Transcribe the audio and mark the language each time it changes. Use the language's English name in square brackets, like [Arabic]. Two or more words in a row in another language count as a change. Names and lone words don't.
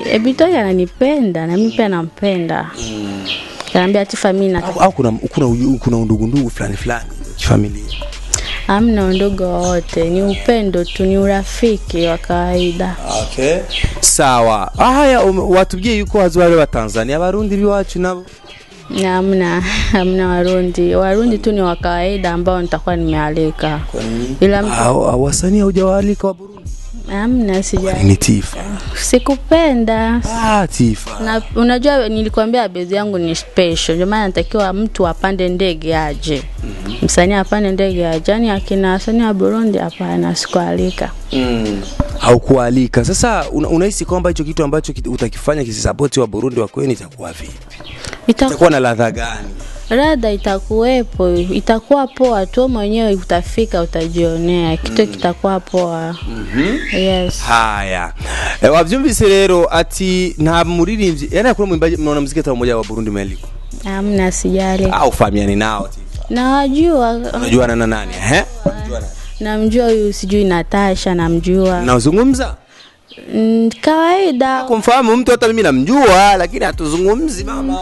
[Swahili] Ebitoke ananipenda na mimi pia nampenda. Kaniambia Tifa mimi na au kuna undugu fulani kifamilia. Hamna undugu wote, ni upendo tu, ni urafiki wa kawaida. Okay. Sawa. [Rundi] Haya watubwiye yuko hazware wa Tanzania abarundi biwacu nabo. [Swahili] Hamna Warundi tu ni wa kawaida ambao nitakuwa nimealika. Ila wasanii hujawaalika wa Burundi? Hamna, sija. Ni Tifa. Sikupenda. Tifa. Na unajua nilikwambia bezi yangu ni special. Ndio maana natakiwa mtu apande ndege aje. Msanii apande ndege aje. Yani akina wasanii wa Burundi hapana, sikualika. Haukualika. Sasa unahisi kwamba hicho kitu ambacho utakifanya kisisupport wa Burundi wa kwenu itakuwa vipi? Itakuwa na ladha gani? Ladha itakuwepo, itakuwa poa tu, mwenyewe utafika utajionea kitu kitakuwa poa. Yes. Haya. [Rundi] Wavyumvise rero ati nta muririmbyi yana kuri mwimbaji mnaona muziki ta mmoja wa Burundi mweliko? [Swahili] Hamna, sijali. Au fahamiani nao Tifa? Najua. Unajua na nani? Namjua huyu sijui Natasha, namjua. Na uzungumza? Kawaida. Kumfahamu mtu hata mimi namjua lakini hatuzungumzi mama.